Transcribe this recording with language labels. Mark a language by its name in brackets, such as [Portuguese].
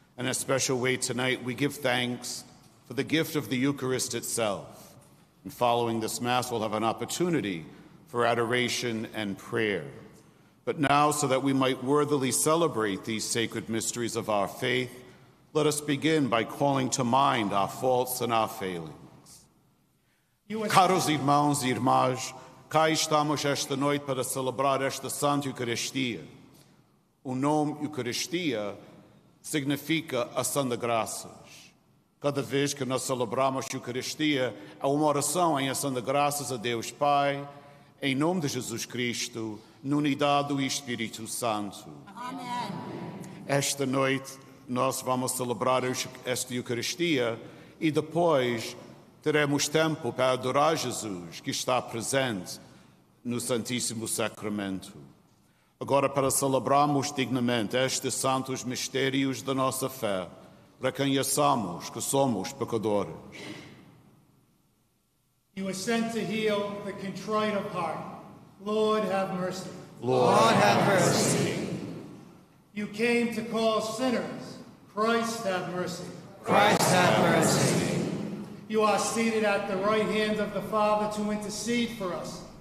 [English] In a special way tonight, we give thanks for the gift of the Eucharist itself. And following this Mass, we'll have an opportunity for adoration and prayer. But now, so that we might worthily celebrate these sacred mysteries of our faith, let us begin by calling to mind our faults and our failings. [Portuguese] Caros irmãos e irmãs, cá estamos esta noite para celebrar esta Santa Eucaristia. O nome Eucaristia significa ação de graças. Cada vez que nós celebramos a Eucaristia, é uma oração em ação de graças a Deus Pai, em nome de Jesus Cristo, na unidade do Espírito Santo. Amém. Esta noite, nós vamos celebrar esta Eucaristia e depois teremos tempo para adorar Jesus, que está presente no Santíssimo Sacramento. Agora, para celebrarmos dignamente estes santos mistérios da nossa fé, reconheçamos que somos pecadores. [English] You were sent to heal the contrite of heart. Lord, have mercy. Lord, have mercy. You came to call sinners. Christ, have mercy. Christ, have mercy. You are seated at the right hand of the Father to intercede for us.